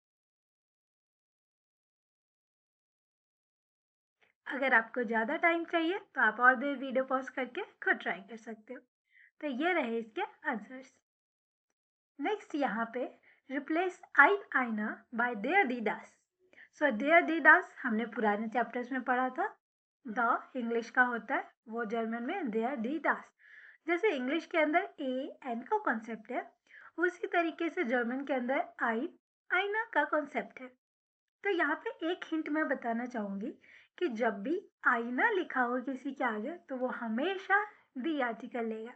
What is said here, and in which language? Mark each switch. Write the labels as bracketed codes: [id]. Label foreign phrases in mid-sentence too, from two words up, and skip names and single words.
[hi] अगर आपको ज़्यादा टाइम चाहिए तो आप और देर [en] video pause [hi] करके खुद ट्राई कर सकते हो। तो ये रहे इसके आंसर्स। नेक्स्ट यहाँ पे रिप्लेस [de] ein eine [hi] बाय [de] der die das। [hi] सो [de] der die das [hi] हमने पुराने चैप्टर्स में पढ़ा था। द इंग्लिश का होता है, वो जर्मन में [de] der die das। [hi] जैसे इंग्लिश के अंदर [en] a an [hi] का कॉन्सेप्ट है, उसी तरीके से जर्मन के अंदर [de] ein eine [hi] का कॉन्सेप्ट है। तो यहाँ पे एक हिंट मैं बताना चाहूँगी कि जब भी आईना लिखा हो किसी के आगे तो वो हमेशा दी आर्टिकल लेगा।